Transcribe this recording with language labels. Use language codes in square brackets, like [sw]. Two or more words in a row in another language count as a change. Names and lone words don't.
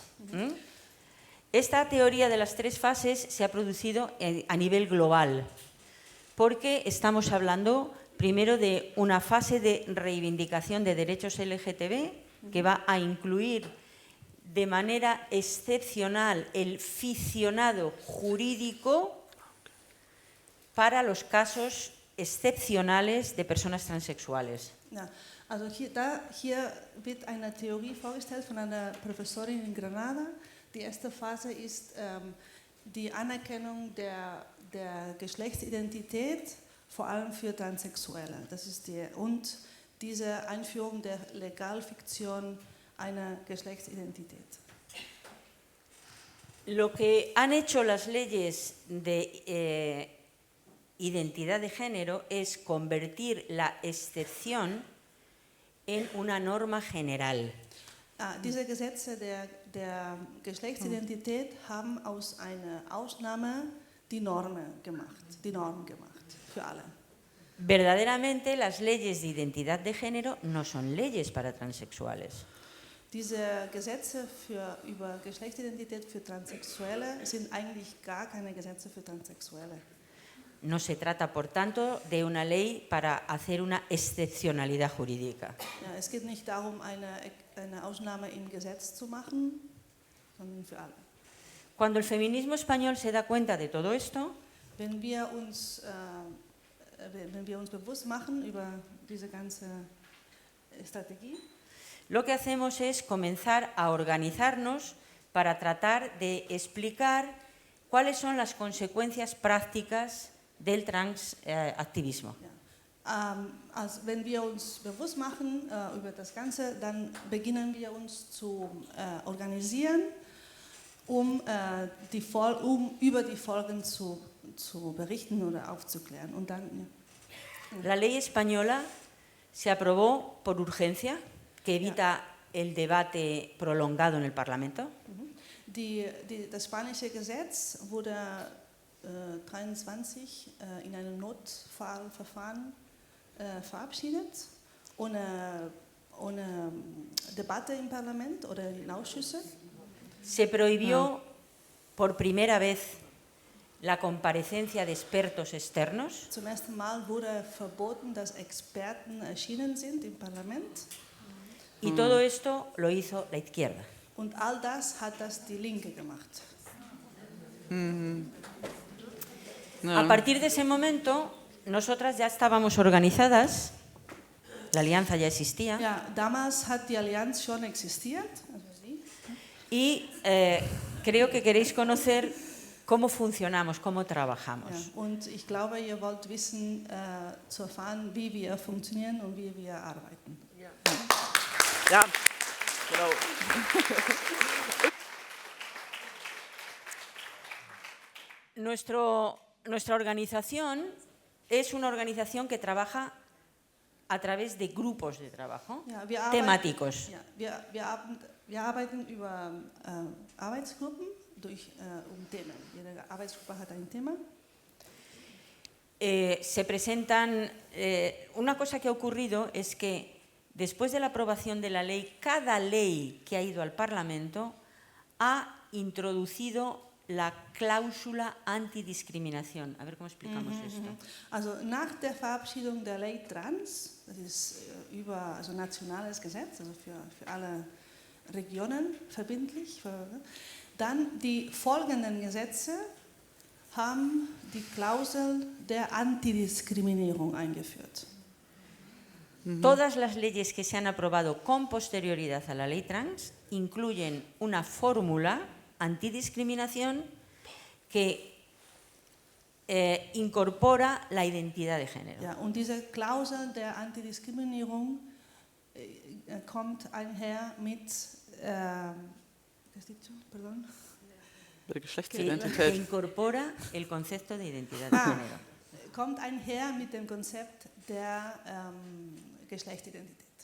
[es] Esta teoría de las tres fases se ha producido a nivel global, porque estamos hablando primero de una fase de reivindicación de derechos LGTB que va a incluir de manera excepcional el ficcionado jurídico para los casos excepcionales de personas transexuales. [de] Ja, also hier wird eine Theorie vorgestellt von einer Professorin in Granada. Die erste Phase ist die Anerkennung der Geschlechtsidentität, vor allem für Transsexuelle. Das ist und diese Einführung der Legalfiktion einer Geschlechtsidentität. [es] Lo que han hecho las leyes de identidad de género es convertir la excepción en una norma general. [de] Diese Gesetze der Geschlechtsidentität haben aus einer Ausnahme die Norm gemacht für alle. [es] Verdaderamente, las leyes de identidad de género no son leyes para transexuales. [de] Diese Gesetze über Geschlechtsidentität für Transsexuelle sind eigentlich gar keine Gesetze für Transsexuelle. [es] No se trata, por tanto, de una ley para hacer una excepcionalidad jurídica. [de] Ja, es geht nicht darum, eine Ausnahme im Gesetz zu machen, sondern für alle. [es] Cuando el feminismo español se da cuenta de todo esto, [de] Wenn wir uns bewusst machen über diese ganze Strategie, [es] lo que hacemos es comenzar a organizarnos para tratar de explicar cuáles son las consecuencias prácticas del transactivismo. [de] Also wenn wir uns bewusst machen über das Ganze, dann beginnen wir uns zu organisieren, um über die Folgen zu berichten oder aufzuklären. Und dann, [es] La ley española se aprobó por urgencia, que evita el debate prolongado en el Parlamento. [de] das spanische Gesetz wurde 23 in einem Notfallverfahren verabschiedet, ohne Debatte im Parlament oder in Ausschüsse. [es] Se prohibió por primera vez la comparecencia de expertos externos. [de] Zum ersten Mal wurde verboten, dass Experten erschienen sind im Parlament. [es] Y todo esto lo hizo la izquierda. [de] Und all das hat die Linke gemacht. [es] A partir de ese momento, nosotras ya estábamos organizadas, la alianza ya existía, [de] Ja, damals hat die Allianz schon existiert. [es] y creo que queréis conocer cómo funcionamos, cómo trabajamos. [de] Ja, und ich glaube, ihr wollt wissen, zu erfahren, wie wir funktionieren und wie wir arbeiten. Ja, genau. [es] Nuestra organización es una organización que trabaja a través de grupos de trabajo [de] Ja, [es] temáticos. [de] Ja, wir arbeiten über Arbeitsgruppen Themen. Jede Arbeitsgruppe hat ein Thema. [es] Se presentan. Una cosa que ha ocurrido es que después de la aprobación de la ley, cada ley que ha ido al Parlamento ha introducido la cláusula antidiscriminación. A ver cómo explicamos esto. [de] Also nach der Verabschiedung der Ley Trans, das ist also nationales Gesetz, also für alle Regionen verbindlich, dann die folgenden Gesetze haben die Klausel der Antidiskriminierung eingeführt. [es] Todas las leyes que se han aprobado con posterioridad a la ley trans incluyen una fórmula antidiscriminación que incorpora la identidad de género. [de] Ja, und diese Klausel der Antidiskriminierung kommt einher mit Der [es] Que [de] Geschlechtsidentität. [es] incorpora el concepto de identidad de género. [de] kommt einher mit dem Konzept der Geschlechtsidentität.